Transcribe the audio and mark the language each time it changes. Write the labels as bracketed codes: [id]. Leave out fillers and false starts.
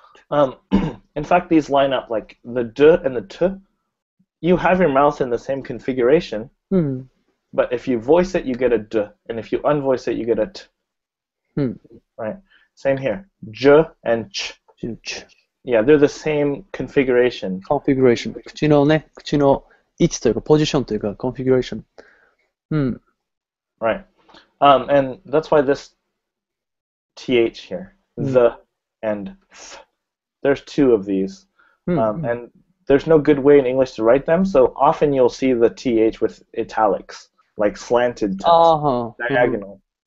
[en] In fact, these line up like the d and the t. You have your mouth in the same configuration, but if you voice it, you get a d, and if you unvoice it, you get a t. Right? Same here. J and ch. Yeah, they're the same configuration. [ja] 口の位置というか、ポジションというか、configuration. [en] Right. And that's why this th here, the and f, there's two of these. And there's no good way in English to write them, so often you'll see the th with italics, like slanted text, diagonal.